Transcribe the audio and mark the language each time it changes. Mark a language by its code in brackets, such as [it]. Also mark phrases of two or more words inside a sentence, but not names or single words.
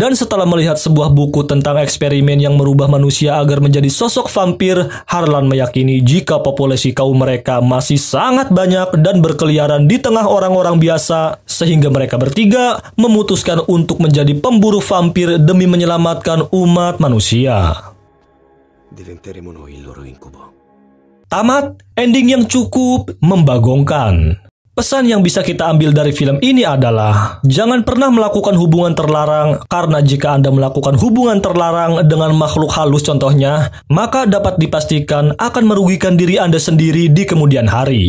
[id] Dan setelah melihat sebuah buku tentang eksperimen yang merubah manusia agar menjadi sosok vampir, Harlan meyakini jika populasi kaum mereka masih sangat banyak dan berkeliaran di tengah orang-orang biasa, sehingga mereka bertiga memutuskan untuk menjadi pemburu vampir demi menyelamatkan umat manusia. [it] Diventeremo noi il loro incubo. [id] Tamat, ending yang cukup membagongkan. Pesan yang bisa kita ambil dari film ini adalah jangan pernah melakukan hubungan terlarang, karena jika Anda melakukan hubungan terlarang dengan makhluk halus contohnya, maka dapat dipastikan akan merugikan diri Anda sendiri di kemudian hari.